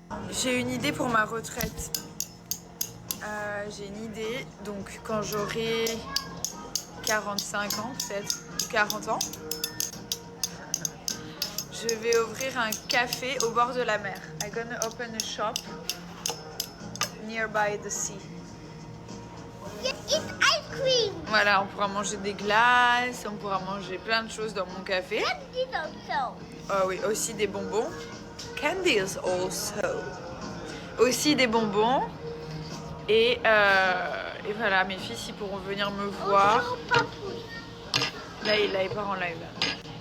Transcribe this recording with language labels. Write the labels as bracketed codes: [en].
[fr] J'ai une idée pour ma retraite. J'ai une idée. Donc, quand j'aurai 45 ans, peut-être, ou 40 ans, je vais ouvrir un café au bord de la mer. [en] I'm gonna open a shop nearby the sea. Eat ice cream. [fr] Voilà, on pourra manger des glaces, on pourra manger plein de choses dans mon café. [en] Candy also. [fr] Oh oui, aussi des bonbons. [en] Candies also. [fr] Aussi des bonbons. Et voilà, mes fils, ils pourront venir me voir. Là, il part en live. Là.